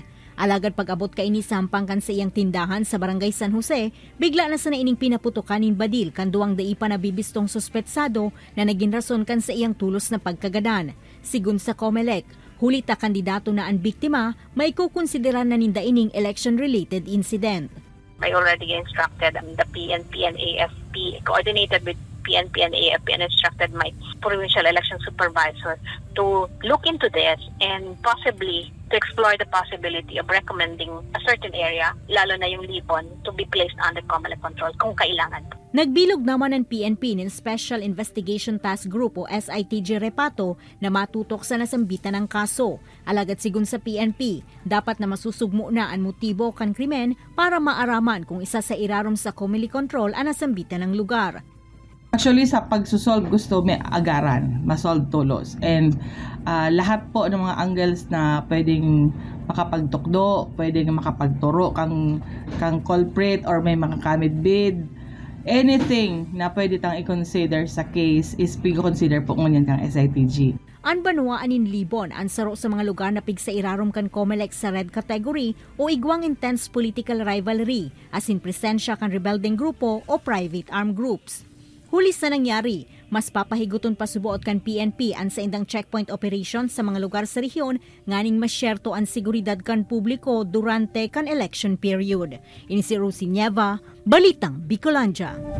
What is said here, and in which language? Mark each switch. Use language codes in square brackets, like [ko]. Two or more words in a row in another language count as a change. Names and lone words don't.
[bik] Alagad pag-abot ka ini sampang kan sa iyang tindahan sa Barangay San Jose, bigla na sa naining pinaputukanin badil kan duwang dai pa nabibistong suspetsado na naging rason kan sa iyang tulos na pagkagadan. Sigun sa COMELEC, huli ta kandidato na ang biktima, may kukonsidera na ninda ining [en] election-related incident. I already instructed the PNP and AFP, coordinated with PNP and AFP, and instructed my provincial election supervisor to look into this and possibly to explore the possibility of recommending a certain area, [tl] lalo na yung Libon, [en] to be placed under COMELEC control [tl] kung kailangan. [bik] Nagbilog naman ng PNP ng Special Investigation Task Group o SITG Repato na matutok sa nasambitan ng kaso. Alagad sigun sa PNP, dapat na masusugmo na ang motibo kan krimen para maaraman kung isa sa irarom sa [en] COMELEC control [bik] ang nasambitan ng lugar. Actually, sa pagsusolve gusto may agaran, masolve tulos. And [tl] lahat po ng mga angles na pwedeng makapagtukdo, pwedeng makapagturo [bik] kang culprit or may mga kamid bid, anything na pwede tang i-consider sa case is pig-consider po ngunyan kang SITG. Ang Banwaan in Libon, ang saro sa mga lugar na pigsa irarom kan COMELEC sa [en] red category [bik] o igwang [en] intense political rivalry, [bik] as in presensya kan rebelding grupo o [en] private armed groups. [bik] Huli sa nangyari, mas papahiguton pa subuot kan PNP ang sa indang [en] checkpoint operations [bik] sa mga lugar sa rehiyon nganing masyerto ang seguridad kan publiko durante kan [en] election period. [bik] Ini si Rosie Nieva, Balitang Bicolandia.